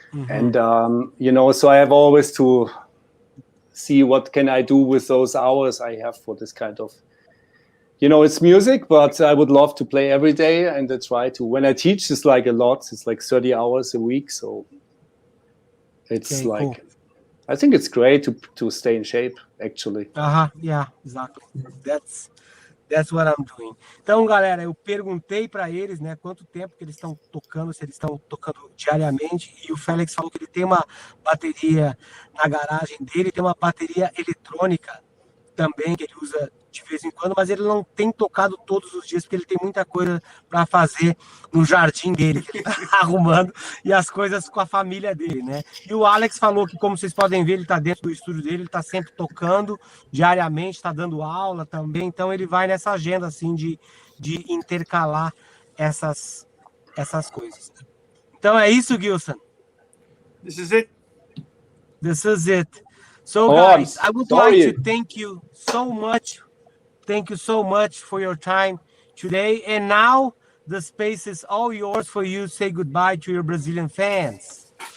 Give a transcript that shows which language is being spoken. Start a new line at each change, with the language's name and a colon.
English: And so I have always to see what can I do with those hours I have for this kind of, it's music, but I would love to play every day, and I try to. When I teach, it's like a lot. It's like 30 hours a week, so it's like cool. I think it's great to stay in shape, actually. Yeah, exactly. That's what I'm doing.
Portuguese: Então, galera, eu perguntei para eles, né, quanto tempo que eles estão tocando, se eles estão tocando diariamente, e o Felix falou que ele tem uma bateria na garagem dele, tem uma bateria eletrônica também que ele usa de vez em quando, mas ele não tem tocado todos os dias, porque ele tem muita coisa para fazer no jardim dele, que ele tá arrumando, e as coisas com a família dele, né? E o Alex falou que, como vocês podem ver, ele tá dentro do estúdio dele, ele tá sempre tocando diariamente, tá dando aula também, então ele vai nessa agenda, assim, de intercalar essas coisas. Então é isso, Gilson.
English: This is it. This is it. So, guys, I would like to thank you so much. Thank you so much for your time today. And now the space is all yours for you to say goodbye to your Brazilian fans.